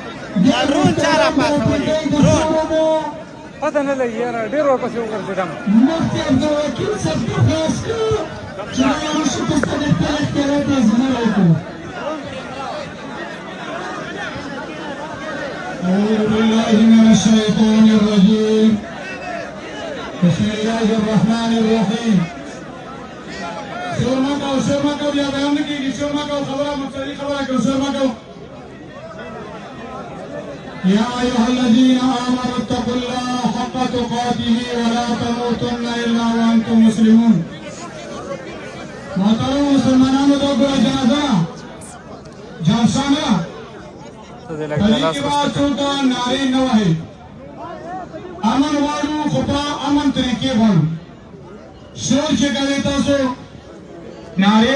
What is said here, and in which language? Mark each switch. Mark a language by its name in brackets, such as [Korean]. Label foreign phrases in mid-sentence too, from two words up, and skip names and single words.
[Pashto] پته نه لګي یاره ډېر ورپسې وګرځېدم مفتي عبدالوکیل صاحب درخواست کړو چې راوشي په ستا د خپل اختیارات اظهار وکړو [Arabic] أعوذ بالله من الشيطان الرجيم بسم الله الرحمن الرحيم [Pashto] شور ما کو بیا بیان نه کېږي شور ما کو خبره مقصدي خبره کو شور ما کو [Arabic] يا أيها الذين آمنوا اتقوا الله حق تقاته ولا تموتن إلا وأنتم مسلمون [Pashto] محترم مسلمانانو دا ګوره جنازه جلسانه طریقې به څوک نارې نه وهي امن غواړو خو په امن طریقې غواړو شور چې کوئ تاسو نارې